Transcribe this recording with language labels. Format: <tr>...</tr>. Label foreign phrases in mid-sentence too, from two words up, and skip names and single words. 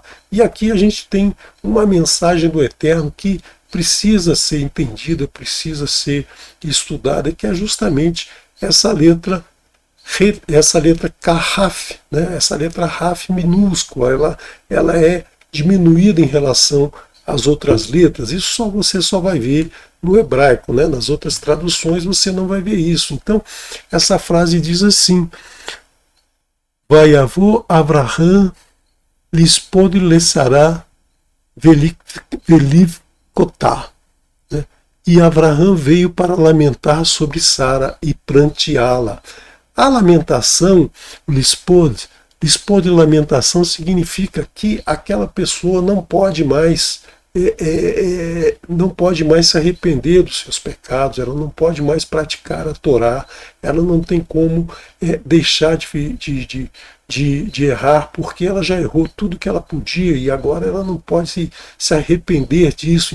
<pt>E aqui a gente tem uma mensagem do Eterno que precisa ser entendida, precisa ser estudada, que é justamente essa letra Kahaf, né, essa letra Raf minúscula, ela é diminuída em relação as outras letras, isso você só vai ver no hebraico, né? Nas outras traduções você não vai ver isso. Então, essa frase diz assim:</pt> <he>ויבא אברהם לספד לשרה ולבכתה.</he> <pt>E Avraham veio para lamentar sobre Sara e pranteá-la. A lamentação, lispod lamentação significa que aquela pessoa não pode mais não pode mais se arrepender dos seus pecados, ela não pode mais praticar a Torá, ela não tem como deixar de errar, porque ela já errou tudo que ela podia e agora ela não pode se arrepender disso.</pt>